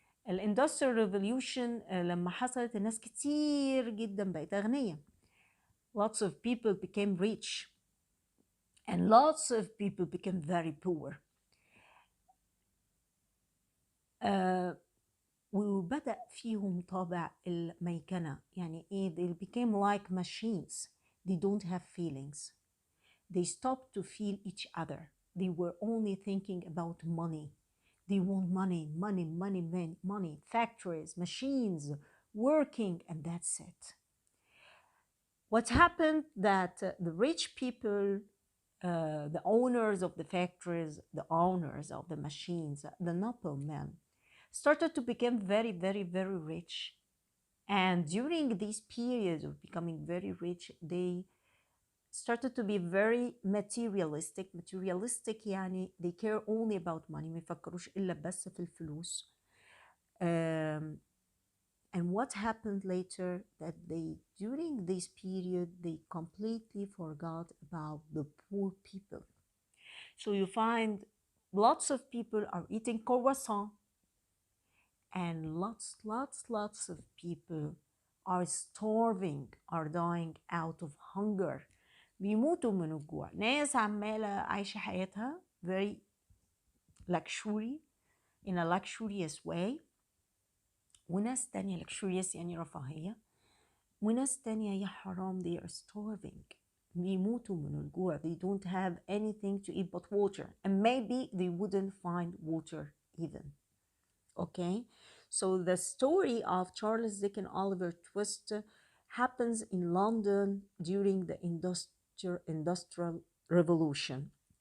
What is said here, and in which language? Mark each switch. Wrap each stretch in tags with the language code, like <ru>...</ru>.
<ar>الاندستريال ريفوليوشن لما حصلت الناس كتير جدا بقت أغنياء.</ar> <en>lots of people became rich and lots of people became very poor.</en> <ar>وبدأ فيهم طابع الميكنة. يعني ايه؟</ar> <en>they became like machines. they don't have feelings. they stopped to feel each other. they were only thinking about money. They want money, money, money, money, factories, machines, working, and that's it. What happened that the rich people, the owners of the factories, the owners of the machines, the noblemen, started to become very, very, very rich. And during these periods of becoming very rich, they started to be very materialistic. Materialistic يعني they care only about money.</en> <ar>ما يفكروش إلا بس في الفلوس.</ar> <en>And what happened later that they during this period they completely forgot about the poor people. So you find lots of people are eating croissant and lots of people are starving, are dying out of hunger.</en> <ar>بيموتوا من الجوع. ناس عمالة عايشة حياتها</ar> <en>very luxury in a luxurious way،</en> <ar>وناس تانية luxurious يعني رفاهية، وناس تانية يا حرام</ar> <en>they are starving.</en> <ar>بيموتوا من الجوع.</ar> <en>they don't have anything to eat but water, and maybe they wouldn't find water even. Okay, so the story of Charles Dickens Oliver Twist happens in London during the industrial revolution.</en>